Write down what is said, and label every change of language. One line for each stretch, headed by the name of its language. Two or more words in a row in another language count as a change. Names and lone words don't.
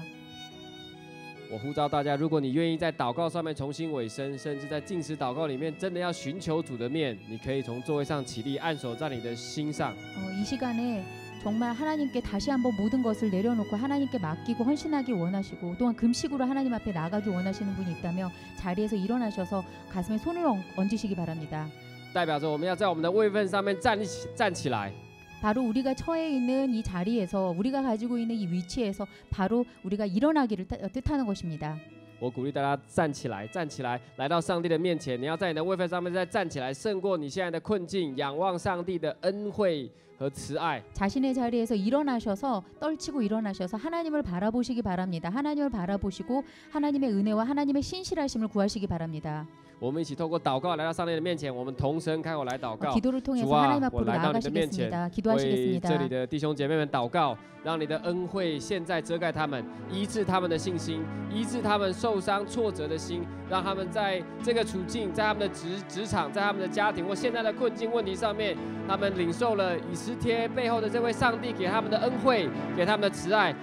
Chinese: 我呼召大家，如果你愿意在祷告上面重新委身，甚至在禁食祷告里面真的要寻求主的面，你可以从座位上起立，按手在你的心上。
Korean: 이 시간에 정말 하나님께 다시 한번 모든 것을 내려놓고 하나님께 맡기고 헌신하기 원하시고 또한 금식으로 하나님 앞에 나가기 원하시는 분이 있다면 자리에서 일어나셔서 가슴에 손을 얹으시기 바랍니다.
Chinese: 代表着我们要在我们的位分上面站起来。
Korean: 바로 우리가 처해 있는 이 자리에서 우리가 가지고 있는 이 위치에서 바로 우리가 일어나기를 뜻하는 것입니다.
Chinese: 我鼓励大家站起来，站起来，来到上帝的面前。你要在你的位分上面再站起来，胜过你现在的困境，仰望上帝的恩惠和慈爱。
Korean: 자신의 자리에서 일어나셔서 떨치고 일어나셔서 하나님을 바라보시기 바랍니다. 하나님을 바라보시고 하나님의 은혜와 하나님의 신실하심을 구하시기 바랍니다.
Chinese: 我们一起透过祷告来到上帝的面前，我们同声开口来祷告。
Korean: 기도를 통해서
Chinese: 主啊，
Korean: 하나님
Chinese: 我
Korean: 앞으로
Chinese: 来到你的面前，
Korean: 나아가시겠습니다.
Chinese: 为
Korean: 기도하시겠습니다.
Chinese: 这里的弟兄姐妹们祷告，让你的恩惠现在遮盖他们，医治他们的信心，医治他们受伤挫折的心，让他们在这个处境，在他们的职场，在他们的家庭或现在的困境问题上面，他们领受了以斯帖背后的这位上帝给他们的恩惠，给他们的慈爱。